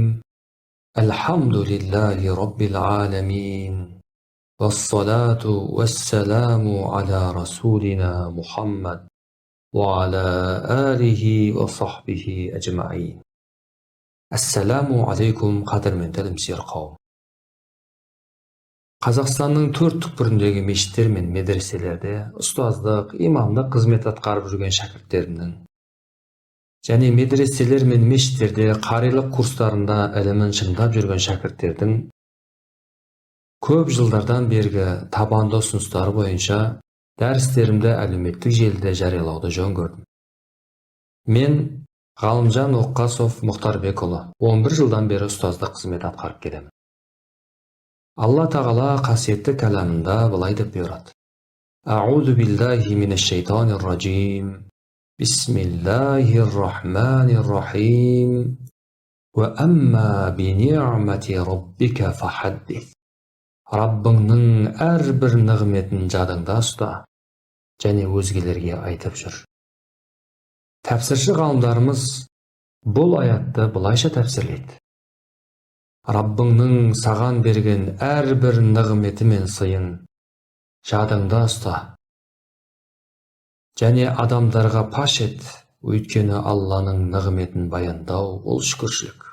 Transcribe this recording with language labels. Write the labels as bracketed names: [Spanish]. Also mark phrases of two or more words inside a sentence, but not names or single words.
[Arabic] الحمد لله رب العالمين، والصلاة والسلام على رسولنا محمد وعلى آله وصحبه أجمعين. السلام عليكم [Kazakh] قدرменді ілімсер қауым. Қазақстанның төрт түкпіріндегі мешіттер мен медреселерде ұстаздық, имамдық қызмет атқарып жүрген шәкірттерімнің және медреселер мен мешіттерде қарилық курстарында ілімін шыңдап жүрген шәкірттердің көп жылдардан бергі табанды ұсыныстары бойынша дәрістерімді әлеуметтік желіде жариялауды жөн көрдім. Мен Ғалымжан Оқасов Мұхтарбекұлы 11 жылдан бері ұстаздық қызмет атқарып келемін. Алла Тағала қасиетті кәламында былай деп бұйырады: [Arabic] أعوذ بالله من الشيطان الرجيم. بسم الله الرحمن الرحيم. وأما بنعمة ربك فحدث. [Kazakh] Раббыңның әрбір нығметін жадыңда ұста және өзгелерге айтып жүр. Тәпсірші ғалымдарымыз бұл аятты былайша тәпсірлейді: Раббыңның саған берген әрбір нығметі мен сыйын жадыңда ұста және адамдарға паш ет, өйткені Алланың нығметін баяндау ол шүкіршілік.